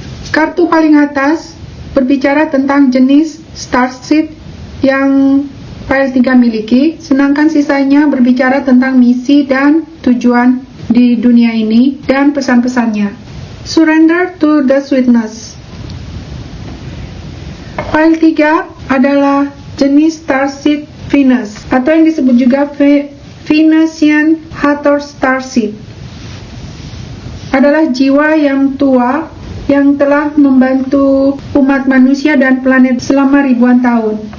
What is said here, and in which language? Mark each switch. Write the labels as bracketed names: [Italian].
[Indonesian] Kartu paling atas berbicara tentang jenis starseed yang file 3 miliki, sedangkan sisanya berbicara tentang misi dan tujuan di dunia ini dan pesan-pesannya. [English] Surrender to the sweetness. [Indonesian] File 3 adalah jenis starseed Venus, atau yang disebut juga Venusian Hathor starseed. Adalah jiwa yang tua yang telah membantu umat manusia dan planet selama ribuan tahun.